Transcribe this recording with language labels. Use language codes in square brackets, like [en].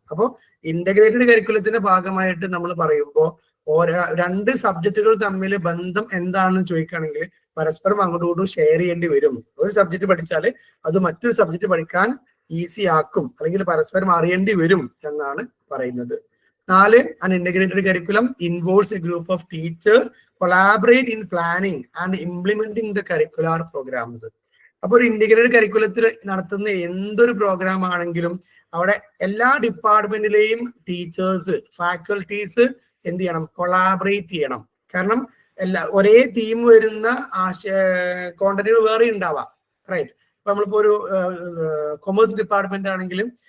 [ml] അപ്പോൾ ഇന്റഗ്രേറ്റഡ് കരിക്കുലത്തിന്റെ ഭാഗമായിട്ട് നമ്മൾ പറയുമ്പോൾ രണ്ട് സബ്ജക്റ്റുകൾ തമ്മിൽ ബന്ധം എന്താണെന്ന് ചോദിക്കുകയാണെങ്കിൽ പരസ്പരം അങ്ങോട്ടും ഇങ്ങോട്ടും ഷെയർ ചെയ്യേണ്ടി വരും. ഒരു സബ്ജക്ട് പഠിച്ചാൽ അത് മറ്റൊരു സബ്ജക്ട് പഠിക്കാൻ ഈസി ആക്കും, അല്ലെങ്കിൽ പരസ്പരം അറിയേണ്ടി വരും എന്നാണ് പറയുന്നത്. [en] 4, an integrated curriculum involves a group of teachers collaborate in planning and implementing the curricular programs. [ml] അപ്പോൾ ഒരു ഇന്റഗ്രേറ്റഡ് കരിക്കുലത്തിൽ നടത്തുന്ന എന്തൊരു പ്രോഗ്രാം ആണെങ്കിലും അവിടെ എല്ലാ ഡിപ്പാർട്ട്മെന്റിലെയും ടീച്ചേഴ്സ്, ഫാക്കൽറ്റീസ് എന്ത് ചെയ്യണം, കൊളാബറേറ്റ് ചെയ്യണം. കാരണം ഒരേ തീം വരുന്ന കോണ്ടന്റുകൾ വേറെ ഉണ്ടാവാം, റൈറ്റ്? ഇപ്പൊ നമ്മളിപ്പോ ഒരു കൊമേഴ്സ് ഡിപ്പാർട്ട്മെന്റ് ആണെങ്കിലും